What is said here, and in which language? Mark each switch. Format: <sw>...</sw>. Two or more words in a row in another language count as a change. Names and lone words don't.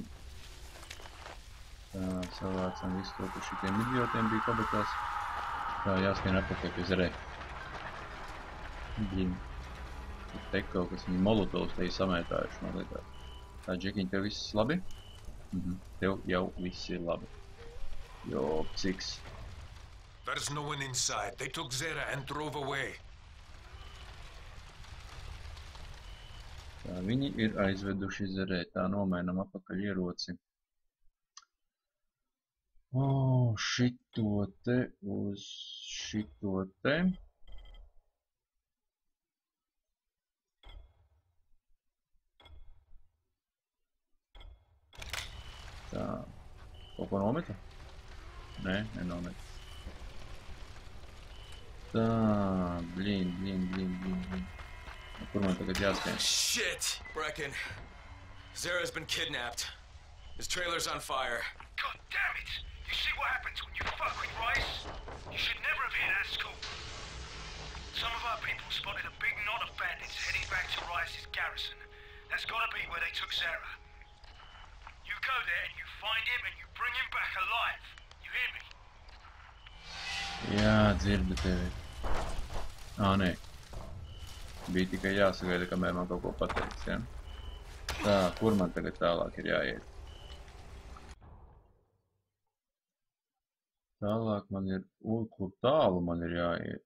<lv>Tā, savācam visu to, kur šitiem idiotiem bija kabatās. Tā, jāskrien atpakaļ pie zerē. Bļim. te kaut kas viņi molotovs te samētājuši, man liekas. Tā, Džekiņ, tev viss labi? Tev jau viss ir labi. Jo, psiks.</lv> <en>There's no one inside. They took Zera and drove away.</en> <lv>Tā, viņi ir aizveduši Zerē. Tā, nomainam apakaļ ieroci. O, šito te uz šito te. Tā, kaut ko nometa? Nē, nenometa. Tā, blīn. Kur man tagad jāskrien?</lv> <en>Shit, Brecken. Zera's been kidnapped. His trailer's on fire. God damn it! You see what happens when you fuck with Rice? You should never have been at school. Some of our people spotted a big knot of bandits heading back to Rice's garrison. That's gotta be where they took Zera. You go there and you find him and you bring him back alive. You hear me?</en> <lv>Jā, dzirdu tevi. Ā, nē. Bija tikai jāsagaida, kamēr man kaut ko pateiks, ja? Tā, kur man tagad tālāk ir jāiet? Tālāk man ir, kur tālu man ir jāiet?</lv>